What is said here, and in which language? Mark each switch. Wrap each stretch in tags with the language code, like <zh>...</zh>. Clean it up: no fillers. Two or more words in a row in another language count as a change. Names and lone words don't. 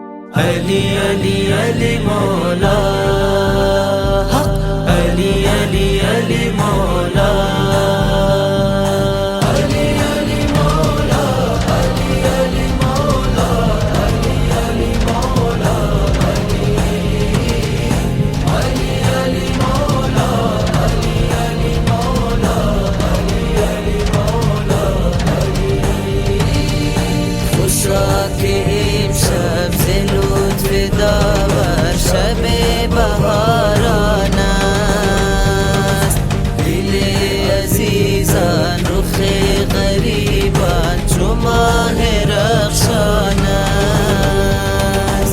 <ar>علی علی علی مولا حق، علی علی علی مولا علی علی مولا علی علی مولا علی علی مولا علی علی علی مولا علی</ar> <fa>علی مولا علی علی مولا علی خوشا کے امشب سے لطف داور شب بهاران است، دل عزیزان رخ غریبان چو ماه رخشان است.</fa>